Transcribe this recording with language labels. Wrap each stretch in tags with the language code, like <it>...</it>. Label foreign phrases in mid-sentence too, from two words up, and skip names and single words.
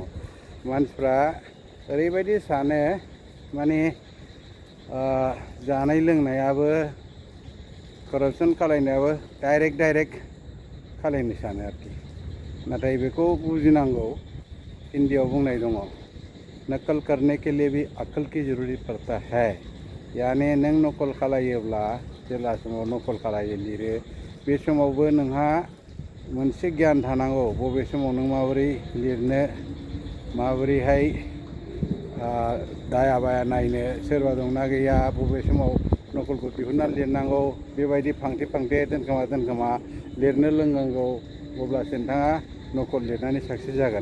<brx>मानसिफ्रा ओरैबायदि सानो माने जानाय लोंनायाबो करापसन खालामनायाबो डाइरेक्ट खालामनो सानो आरोखि। नाथाय बेखौ बुजिनांगौ, हिन्दीयाव बुंनाय दङ,</brx> <hi>नकल करने के लिए भी अक्ल की जरूरी पड़ता है।</hi> <brx>यानी नों नकल खालायोब्ला जेब्ला समाव नकल खालायो लिरो, बे समावबो नोंहा मोनसे गियान थानांगौ, बबे समाव नों माबोरै लिरनो, माबोरैहाय दाया बाया नायनो, सोरबा दंना गैया, बबे समाव नकलखौ दिहुननानै लिरनांगौ, बेबायदि फांथे दोनखोमा लिरनो रोंनांगौ, अब्लासो नोंथाङा नकल लिरनानै साक्सेस जागोन।</brx>